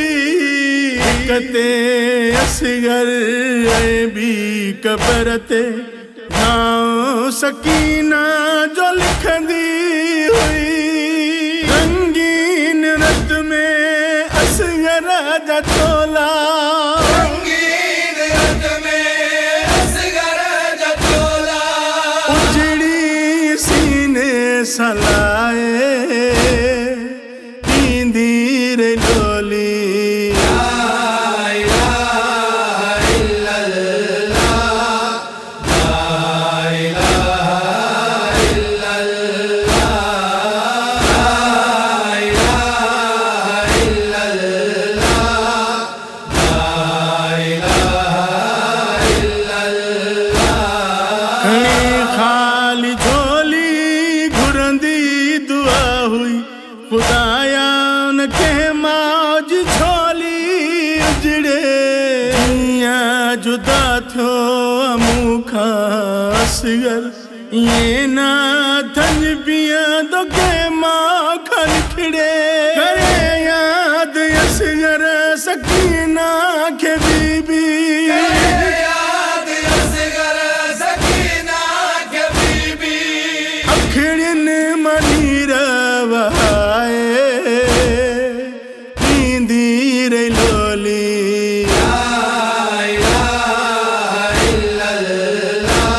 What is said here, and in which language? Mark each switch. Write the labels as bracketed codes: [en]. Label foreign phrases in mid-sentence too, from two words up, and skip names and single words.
[sd] कते असगर भी कबर ते नाम सकीना जो लिखंदी हुई। रंगीन रत में असगर जा चोला, रंगीन रत में असगर जा चोला, उजड़ी सीने सलाए दींदी रे लोली। [ar] لا إله إلا الله، لا إله إلا الله، لا إله إلا الله، لا إله إلا الله. [sd] खणी खाली झोली घुरंदी दुआ हुई, खुदाया न के मौज झोली उजड़े। जियां जुदा थियो मूंखां असगर, ये ना थन पीअंदो के मां खन खिड़े। करे याद असगर सकीना खे बीबी, अखड़ियुनि मनीर वहाए दींदी रे लोली। [ar] لا إله إلا الله,